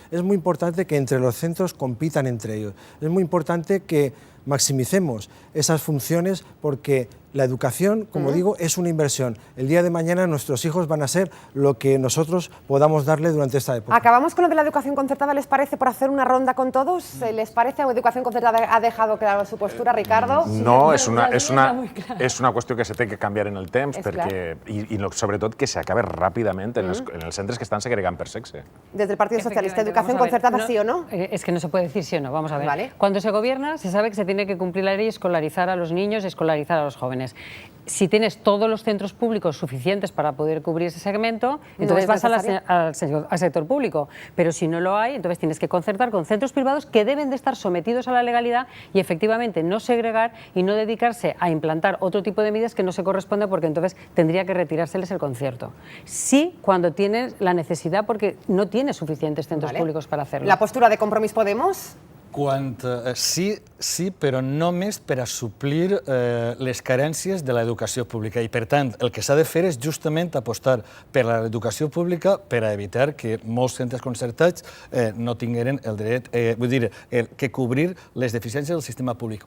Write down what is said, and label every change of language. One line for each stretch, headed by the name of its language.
Spanish: Es muy importante que entre los centros compitan entre ellos. Es muy importante que maximicemos esas funciones porque la educación, como digo, es una inversión. El día de mañana nuestros hijos van a ser lo que nosotros podamos darle durante esta época. Acabamos con lo de la educación concertada, ¿les parece, por hacer una ronda con todos? ¿Les parece? ¿O educación concertada ha dejado claro su postura, Ricardo?
Catalan: No, és una qüestió que se té que canviar en el temps i sobretot que s'acabe ràpidament en els centres que estan segregant per sexe.
Spanish: Desde el Partido Socialista, ¿educación concertada sí o no? Es que no se puede decir sí o no, vamos a ver. Vale. Cuando se gobierna se sabe que se tiene que cumplir la ley es escolarizar a los niños y escolarizar a los jóvenes. Si tienes todos los centros públicos suficientes para poder cubrir ese segmento, entonces vas al sector público. Pero si no lo hay, entonces tienes que concertar con centros privados que deben de estar sometidos a la legalidad y efectivamente no segregar y no dedicarse a implantar otro tipo de medidas que no se corresponde, porque entonces tendría que retirárseles el concierto. Sí, cuando tienes la necesidad, porque no tienes suficientes centros públicos para hacerlo. La postura de Compromís Podemos?
Catalan: Sí, però només per a suplir les carències de l'educació pública. I, per tant, el que s'ha de fer és justament apostar per l'educació pública per a evitar que molts centres concertats no tingueren el dret, vull dir, que cobrir les deficiències del sistema públic.